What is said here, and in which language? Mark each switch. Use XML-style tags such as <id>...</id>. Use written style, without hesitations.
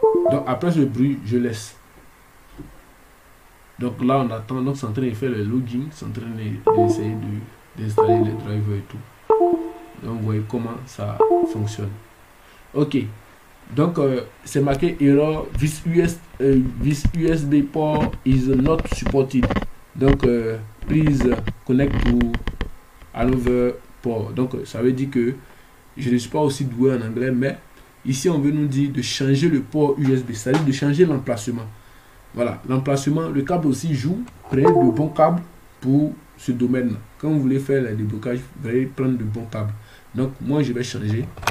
<fr>Donc après ce bruit, je laisse. Donc là, on attend. Donc c'est en train de faire le login. C'est en train d'essayer d'installer les drivers et tout. Donc vous voyez comment ça fonctionne. Ok. Donc c'est marqué error.</fr> <en>This USB port is not supported.</en> <fr>Donc</fr> <en>please connect to another port.</en> <fr>Donc ça veut dire que je ne suis pas aussi doué en anglais, mais ici on veut nous dire de changer le port USB, c'est-à-dire de changer l'emplacement. Voilà, l'emplacement, le câble aussi joue. Prenez de bons câbles pour ce domaine. Quand vous voulez faire les déblocages, vous allez prendre de bons câbles. Donc moi je vais changer.</fr>